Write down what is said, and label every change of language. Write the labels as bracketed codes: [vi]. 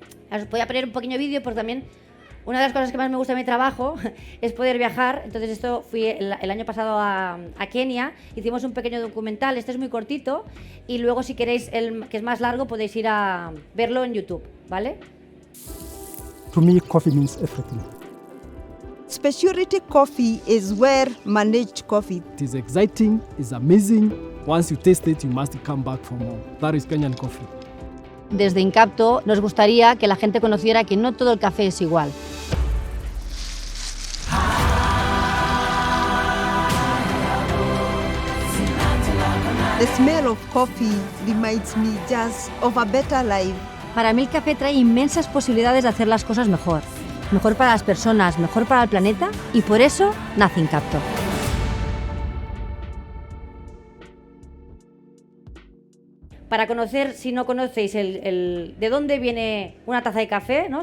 [es] Os voy a poner un pequeño vídeo porque también una de las cosas que más me gusta de mi trabajo es poder viajar. Entonces esto fui el año pasado a Kenia, hicimos un pequeño documental, este es muy cortito y luego si queréis el que es más largo podéis ir a verlo en YouTube, ¿vale? [en] To me, coffee means everything. Specialty coffee is well managed coffee. It is exciting, it's amazing. Once you taste it, you must come back for more. That is Kenyan coffee. [es] Desde Incapto nos gustaría que la gente conociera que no todo el café es igual. [en] The smell of coffee reminds me just of a better life. [es] Para mí el café trae inmensas posibilidades de hacer las cosas mejor. Mejor para las personas, mejor para el planeta y por eso nace Incapto. Para conocer, si no conocéis de dónde viene una taza de café, ¿no?